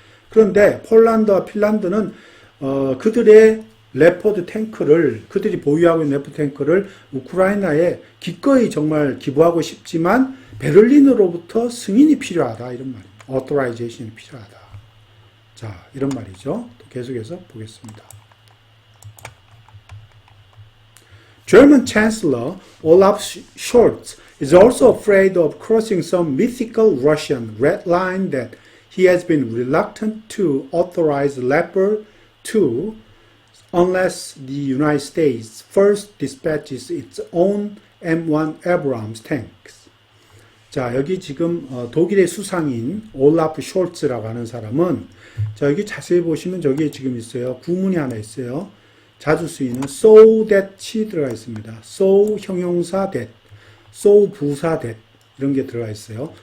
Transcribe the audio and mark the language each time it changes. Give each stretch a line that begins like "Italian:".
Korean: 그런데 폴란드와 핀란드는 그들의 레퍼드 탱크를 그들이 보유하고 있는 레퍼드 탱크를 우크라이나에 기꺼이 정말 기부하고 싶지만 베를린으로부터 승인이 필요하다 이런 말입니다. authorization이 필요하다. 자, 이런 말이죠. 또 계속해서 보겠습니다.
English: German Chancellor Olaf Scholz is also afraid of crossing some mythical Russian red line that he has been reluctant to authorize Leopard 2 unless the United States first dispatches its own M1 Abrams tanks.
Korean: 자, 여기 지금 독일의 수상인 올라프 숄츠라고 하는 사람은 자, 여기 자세히 보시면 저기에 지금 있어요. 구문이 하나 있어요. 자주 쓰이는 so that이 들어가 있습니다. so 형용사 that, so 부사 that 이런 게 들어가 있어요.